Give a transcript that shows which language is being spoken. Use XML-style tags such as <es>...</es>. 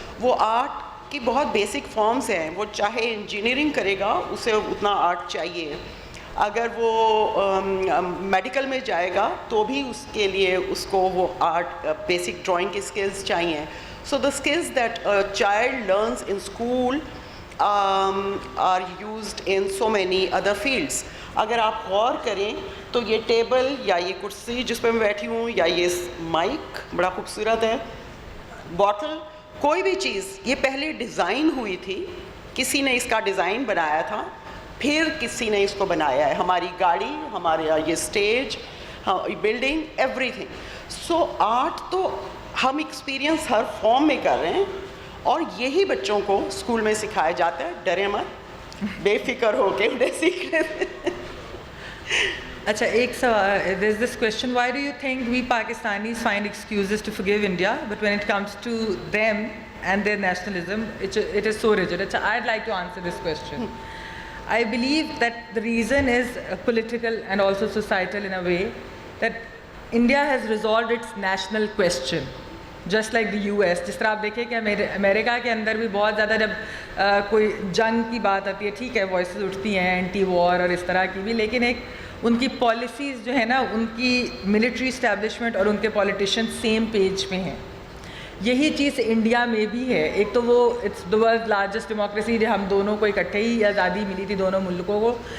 <ur>وہ آرٹ کی بہت بیسک فارمز ہیں, وہ چاہے انجینئرنگ کرے گا اسے اتنا آرٹ چاہیے, اگر وہ میڈیکل میں جائے گا تو بھی اس کے لیے اس کو وہ آرٹ بیسک ڈرائنگ کی اسکلز چاہیے.</ur> <en>So the skills that a child learns in school are used in so many other fields.</en> <ur>اگر آپ غور کریں تو یہ ٹیبل یا یہ کرسی جس پہ میں بیٹھی ہوں یا یہ مائک بڑا خوبصورت ہے, بوٹل, کوئی بھی چیز یہ پہلے ڈیزائن ہوئی تھی, کسی نے اس کا ڈیزائن بنایا تھا, پھر کسی نے اس کو بنایا ہے. ہماری گاڑی, ہمارے یہ اسٹیج, بلڈنگ, ایوری تھنگ. سو آرٹ تو ہم ایکسپیرئنس ہر فارم میں کر رہے ہیں اور یہی بچوں کو اسکول میں سکھایا جاتا ہے. ڈرے مت, بے فکر ہو کے انہیں سیکھ رہے ہیں. اچھا ایک سوال,</ur> <en>there is this question, why do you think we Pakistanis find excuses to forgive India but when it comes to them and their nationalism it is so rigid? Achha, I'd like to answer this question. I believe that the reason is political and also societal in a way that India has resolved its national question just like the US.</en> <ur>جس طرح آپ دیکھیں کہ امریکہ کے اندر بھی بہت زیادہ جب کوئی جنگ کی بات آتی ہے, ٹھیک ہے وائسز اٹھتی ہیں اینٹی وار اور اس طرح کی بھی, لیکن ایک ان کی پالیسیز جو ہے نا, ان کی ملٹری اسٹیبلشمنٹ اور ان کے پولیٹیشین سیم پیج پہ ہیں. یہی چیز انڈیا میں بھی ہے. ایک تو وہ</ur> <en>it's the world largest democracy,</en> <ur>ہم دونوں کو اکٹھے ہی آزادی ملی تھی دونوں ملکوں کو.</ur>